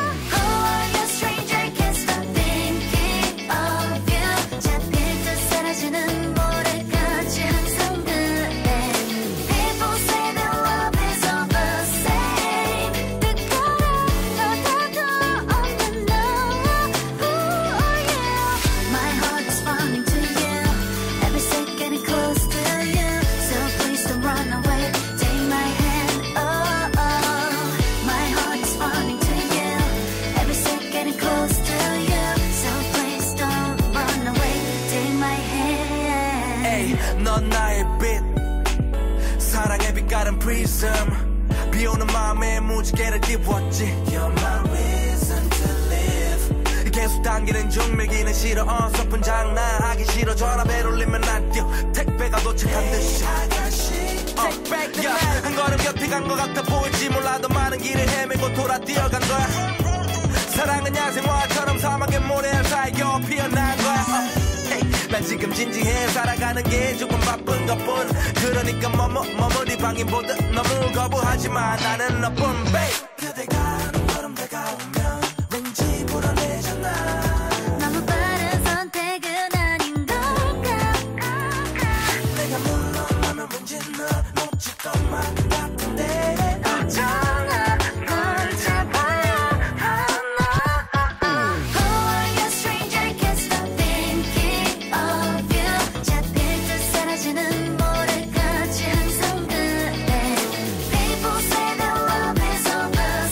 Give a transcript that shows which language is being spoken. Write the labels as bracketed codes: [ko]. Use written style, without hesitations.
[en] Who are you stranger can't stop thinking of you. [ko] 잡힐 듯 사라지는 모래같이 항상 그래. [en] People say that love is all the same. [ko] 뜻거라 너다도 없는 너. [en] Who are you? My heart is running to you. Every second getting close to you. So please don't run away. Take my hand, oh oh. My heart is running to you. Every second getting close to you. So please don't run away. Take my hand. [ko] Ay, 넌 나의 빛, 사랑의 빛깔은 prism. 비오는 마음에 무지개를 띄웠지. [en] You're my reason to live. [ko] 계속 당기는 중 밀기는 싫어. 어설픈 장난하기 싫어. 전화벨 울리면 안 뛰어. 택배가 도착한 듯이. 한 걸음 곁에 간 것 같아 보일지 몰라도 많은 길을 헤매고 돌아 뛰어간 거야. 사랑은 야생화처럼 사막의 모래알 사이 겨우 피어난 거야. 난 지금 진지해 살아가는 게 조금 바쁜 것뿐. 그러니까 머무리 방인 보듯 너무 거부하지만 나는 너뿐 babe. 그대가 한 걸음 다가오면 왠지 불안해졌나. 너무 빠른 선택은 아닌 걸까. 내가 물러나면 왠지 너 놓칠 것만 같은데 어쩌나 널 잡아야 하나. [en] Who are you stranger can't stop thinking of you. [ko] 잡힐 듯 사라지는 모래같이 항상 그래. [en] People say that love is all the